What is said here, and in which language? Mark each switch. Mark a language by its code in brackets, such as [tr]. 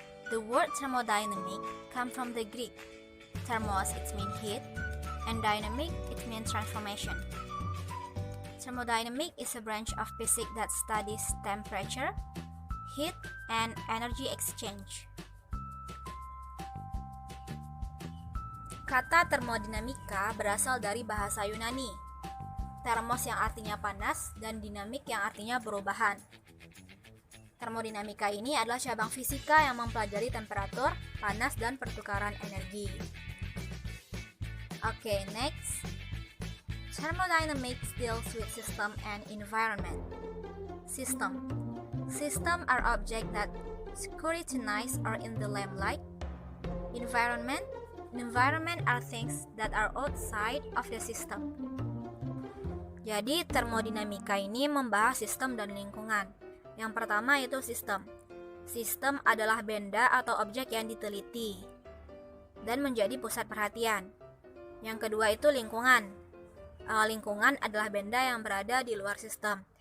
[en] The word thermodynamic comes from the Greek. Thermos, it means heat, and dynamic, it means transformation. Thermodynamic is a branch of physics that studies temperature, heat, and energy exchange. [id] Kata termodinamika berasal dari bahasa Yunani. Thermos yang artinya panas dan dinamik yang artinya perubahan. Termodinamika ini adalah cabang fisika yang mempelajari temperatur, panas, dan pertukaran energi. [en] Okay, next. Thermodynamics deals with system and environment. System. System are objects that scrutinize or in the limelight. Environment. Environment are things that are outside of the system. [id] Jadi, termodinamika ini membahas sistem dan lingkungan. Yang pertama yaitu sistem. Sistem adalah benda atau objek yang diteliti dan menjadi pusat perhatian. Yang kedua itu lingkungan. Lingkungan adalah benda yang berada di luar sistem.